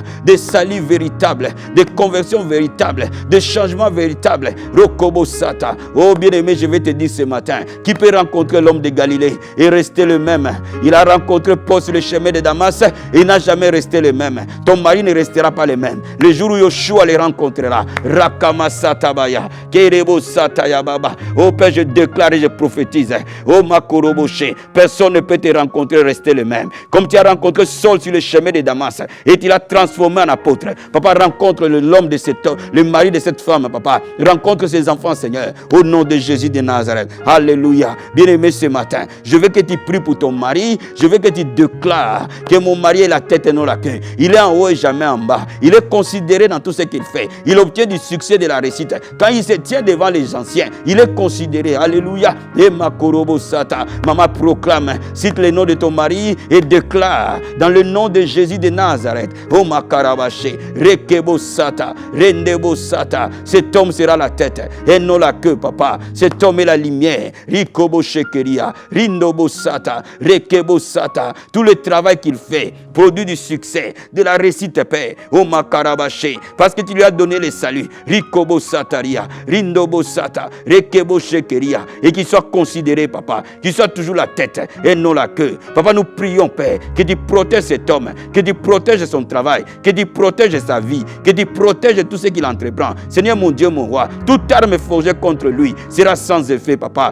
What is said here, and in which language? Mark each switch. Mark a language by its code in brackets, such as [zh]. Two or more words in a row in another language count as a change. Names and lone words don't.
[fr] Des saluts véritables, des conversions véritables, des changements véritables. Rokobo sata. Oh bien-aimé, je vais te dire ce matin, qui peut rencontrer l'homme de Galilée et rester le même? Il a rencontré Paul sur le chemin de Damas et il n'a jamais resté le même. Ton mari ne restera pas le même. Le jour où Yoshua les rencontrera, Rakama satabaya. Kerebo sataya baba. Oh Père, je déclare et je prophétise. Oh Makoroboshe, personne ne peut te rencontrer et rester le même. Comme tu as rencontré Saul sur le chemin de Damas et tu l'as transformé en apôtre. Papa, rencontre l'homme de cet homme, le mari de cette femme, papa. Rencontre ses enfants, Seigneur. au nom de Jésus de Nazareth. Alléluia. Bien-aimé, ce matin, je veux que tu pries pour ton mari. Je veux que tu déclares que mon mari est la tête et non la queue. Il est en haut et jamais en bas. Il est considéré dans tout ce qu'il fait. Il obtient du succès, de la réussite. Quand il se tient devant les anciens, il est considéré. Alléluia. Et ma korobo sata. Maman proclame, cite le nom de ton mari et déclare dans le nom de Jésus de Nazareth. Oh ma karabaché. Rekebo sata. Rendebo sata. Cet homme sera la tête et non la queue, papa. Cet homme est la lumière. Rikobo shekeria. Rindobo sata. Rekebo sata. Tout le travail qu'il fait produit du succès, de la réussite, Père. Oh ma karabaché. Parce que tu lui as donné le salut. Rikobo sataria. Rindobo sata. Rekebo shekeria. Et qu'il soit considéré, papa. Qu'il soit toujours la tête et non la queue. Papa, nous prions, Père, que tu protèges cet homme, que tu protèges son travail, que tu protèges sa vie, que tu protèges tout ce qu'il entreprend. Seigneur mon Dieu, mon roi, toute arme forgée contre lui sera sans effet, papa.